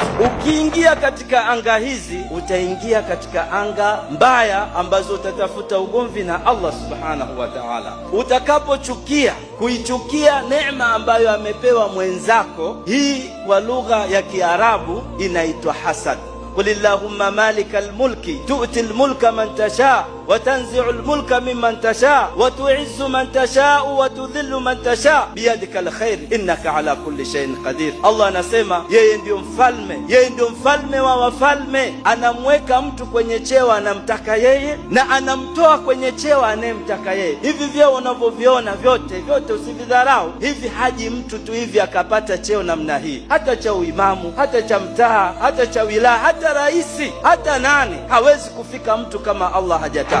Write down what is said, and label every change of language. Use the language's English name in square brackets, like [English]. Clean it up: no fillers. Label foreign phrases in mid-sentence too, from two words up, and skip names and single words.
[Swahili] Ukiingia katika anga hizi, utaingia katika anga mbaya ambazo utatafuta ugomvi na Allah [Arabic] سبحانه وتعالى. [Swahili] Utakapochukia, kuichukia neema ambayo amepewa mwenzako, hii kwa lugha ya Kiarabu inaitwa hasad. [Arabic] قل اللهم مالك الملك تؤتي الملك من تشاء وتنزع الملك ممن تشاء وتعز من تشاء وتذل من تشاء بيدك الخير إنك على كل شيء قدير. [Swahili] Allah anasema yeye ndio mfalme, yeye ndio mfalme wa wafalme. Anamweka mtu kwenye cheo anamtaka yeye, na anamtoa kwenye cheo anayemtaka yeye. Hivi vyeo unavyoviona vyote usividharau. Hivi haji mtu tu hivi akapata cheo namna hii, hata cha uimamu, hata cha mtaa, hata cha wilaya, hata raisi, hata nani, hawezi kufika mtu kama Allah hajataka.